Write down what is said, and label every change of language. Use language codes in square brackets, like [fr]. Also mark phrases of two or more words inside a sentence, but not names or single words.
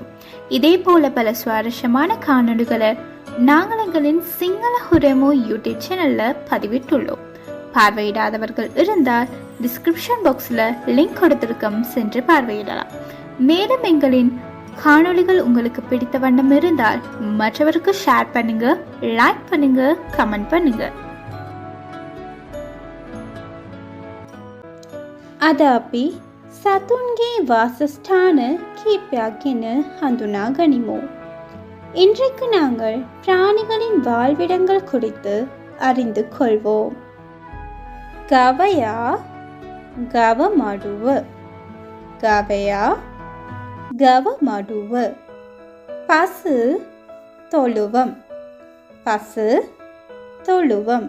[ta] இதே போல பல சுவாரஸ்யமான காணொலிகளை நாங்கள் எங்களின் சிங்கள ஹுரமோ யூடியூப் சேனல்ல பதிவிட்டுள்ளோம். பார்வையிடாதவர்கள் இருந்தால் [en] description box [ta] லிங்க் கொடுத்திருக்கும், சென்று பார்வையிடலாம். மேலும் எங்களின் காணொலிகள் உங்களுக்கு பிடித்த வண்ணம் இருந்தால் மற்றவருக்கு ஷேர் பண்ணுங்க, லைக் பண்ணுங்க, கமெண்ட் பண்ணுங்க. [si] අද අපි සතුන්ගේ වාසස්ථාන කීපයක් ගැන හඳුනා ගනිමු. [ta] இன்றைக்கு நாங்கள் பிராணிகளின் வாழ்விடங்கள் குறித்து அறிந்து கொள்வோம். [si] ගවයා, ගව මඩුව, ගවයා, ගව මඩුව. [ta] பசு தொழுவம், பசு தொழுவம்.